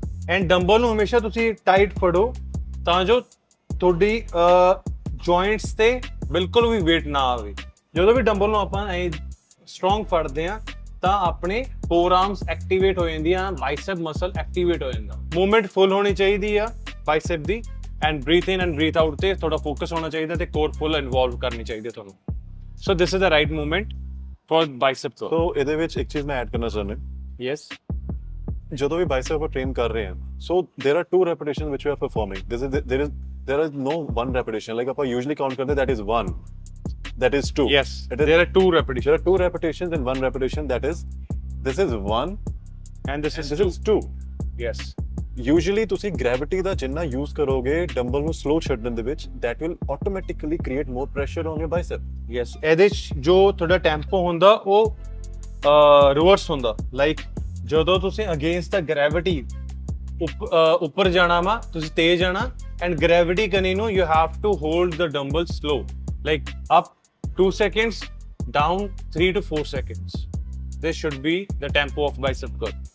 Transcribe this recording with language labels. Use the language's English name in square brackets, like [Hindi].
[Punjabi] and dumbbell ਨੂੰ ਹਮੇਸ਼ਾ ਤੁਸੀਂ ਟਾਈਟ ਫੜੋ ਤਾਂ ਜੋ ਤੁਹਾਡੀ ਜੁਆਇੰਟਸ ਤੇ ਬਿਲਕੁਲ ਵੀ weight ਨਾ ਆਵੇ ਜਦੋਂ ਵੀ ਡੰਬਲ ਨੂੰ ਆਪਾਂ ਐ ਸਟਰੋਂਗ ਫੜਦੇ ਆ ਤਾਂ ਆਪਣੇ ਫੋਰਆਰਮਸ ਐਕਟੀਵੇਟ ਹੋ ਜਾਂਦੀਆਂ ਬਾਈਸੈਪ ਮਸਲ ਐਕਟੀਵੇਟ ਹੋ ਜਾਂਦਾ ਮੂਵਮੈਂਟ ਫੁੱਲ ਹੋਣੀ ਚਾਹੀਦੀ ਆ bicep ਦੀ and breathe in and breathe out ਤੇ ਥੋੜਾ ਫੋਕਸ ਹੋਣਾ ਚਾਹੀਦਾ ਤੇ ਕੋਰ ਫੁੱਲ ਇਨਵੋਲਵ ਕਰਨੀ ਚਾਹੀਦੀ ਤੁਹਾਨੂੰ [English] so this is the right movement for bicep [Punjabi] ਸੋ ਇਹਦੇ ਵਿੱਚ ਇੱਕ ਚੀਜ਼ ਮੈਂ ਐਡ ਕਰਨਾ ਚਾਹੁੰਦਾ [English] yes [Punjabi] ਜਦੋਂ ਵੀ ਬਾਈਸੈਪ ਆਪਾਂ ਟ੍ਰੇਨ ਕਰ ਰਹੇ ਹਾਂ [English] so there are 2 repetitions which we are performing there is no one repetition like ਆਪਾਂ usually count ਕਰਦੇ that is 1 that is 2 yes there are 2 repetitions there are 2 repetitions and 1 repetition that is this is 1 and this is 2 yes usually ਤੁਸੀਂ gravity ਦਾ ਜਿੰਨਾ use ਕਰੋਗੇ dumbbell ਨੂੰ slow ਛੱਡਣ ਦੇ ਵਿੱਚ that will automatically create more pressure on your bicep [Punjabi] yes ਇਹਦੇ ਜੋ ਤੁਹਾਡਾ ਟੈਂਪੋ ਹੁੰਦਾ ਉਹ ਰਿਵਰਸ ਹੁੰਦਾ ਲਾਈਕ ਜਦੋਂ ਤੁਸੀਂ ਅਗੇਂਸਟ ਦ ਗ੍ਰੈਵਿਟੀ ਉੱਪਰ ਜਾਣਾ ਵਾ ਤੁਸੀਂ ਤੇਜ਼ ਜਾਣਾ ਐਂਡ ਗ੍ਰੈਵਿਟੀ ਕਨੀ ਨੂੰ you have to hold the dumbbell slow like up 2 seconds down 3 to 4 seconds [English] this should be the tempo of bicep curl